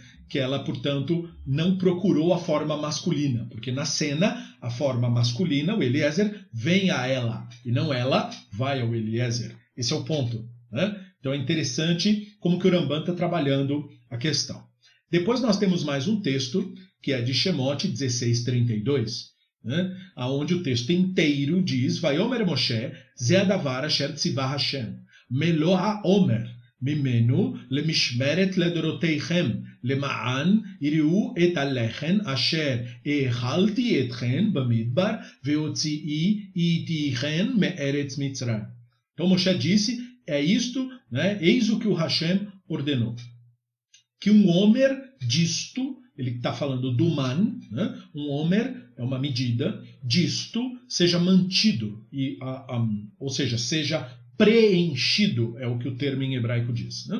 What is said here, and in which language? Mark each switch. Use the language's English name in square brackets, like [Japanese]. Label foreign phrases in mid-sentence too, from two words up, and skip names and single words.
[Portuguese] Que ela, portanto, não procurou a forma masculina, porque na cena, a forma masculina, o Eliezer, vem a ela, e não ela vai ao Eliezer. Esse é o ponto, né? Então é interessante como que o Ramban está trabalhando a questão. Depois nós temos mais um texto, que é de Shemot 16:32, né? Onde o texto inteiro diz: [Hebrew] ויאמר משה זה הדבר אשר צוה ה' מלא העמר ממנו למשמרת לדרתיכם, למען יראו את הלחם אשר האכלתי אתכם במדבר והוציאי איתכם מארץ מצרים. [Portuguese] Então Moshe disse, é isto, né? Eis o que o Hashem ordenou. Que um homer disto, ele está falando do man, né? Um homer é uma medida, disto seja mantido, ou seja, seja preenchido, é o que o termo em hebraico diz, né?